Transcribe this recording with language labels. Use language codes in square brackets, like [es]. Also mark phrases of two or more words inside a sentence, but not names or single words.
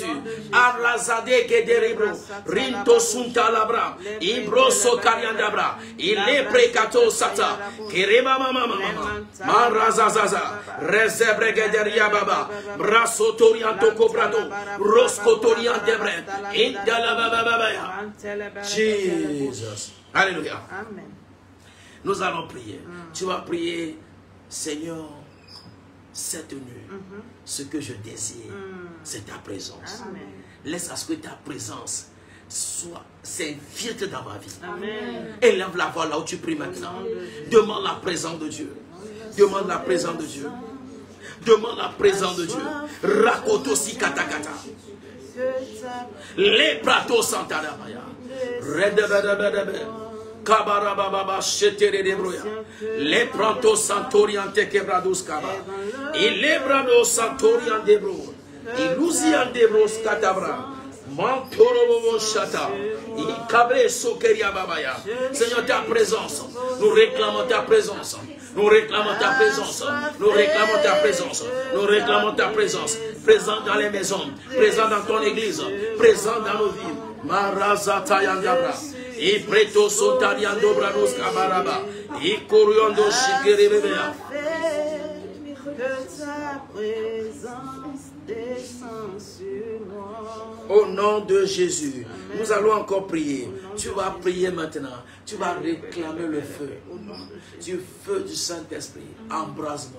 [fr] Arrazade Gederibro, Rinto Suntalabra, Ibroso Kariandabra, Il est Prekato Sata, Kirima Mama, Marazazaza, Rezebre Gederia Baba, Brasotorianto Cobrado, Roscotorian Debre, Indalababa. Jesus. Alléluia. Amen. Nous allons prier. Tu vas prier, Seigneur, cette nuit, ce que je désire, c'est ta présence. Amen. Laisse à ce que ta présence s'infiltre dans ma vie. Amen. Élève la voix là où tu pries maintenant. Demande la présence de Dieu. Demande la présence de Dieu. Demande la présence de Dieu. Rakoto si katakata. Les pratos santarabaya. Redebedebedebe. Kabarababa shetere debroya. Les pratos santoriante quebradus kaba. Il les brados santorian debro. Illusian debros katabra. Mantorobo chata. Ikabre sokeria babaya. Seigneur, ta présence. Nous réclamons ta présence. Nous réclamons ta présence. Nous réclamons ta présence. Nous réclamons ta présence. Présent dans les maisons. Présent dans ton église. Présent dans nos vies. Marazata yandabra. I preto sotariando brados kabaraba. I koriondo shigerebebea. Que ta présence descend sur moi. Au nom de Jésus, nous allons encore prier. Tu vas prier maintenant. Tu vas réclamer le feu. Du feu du Saint-Esprit. Embrase-moi.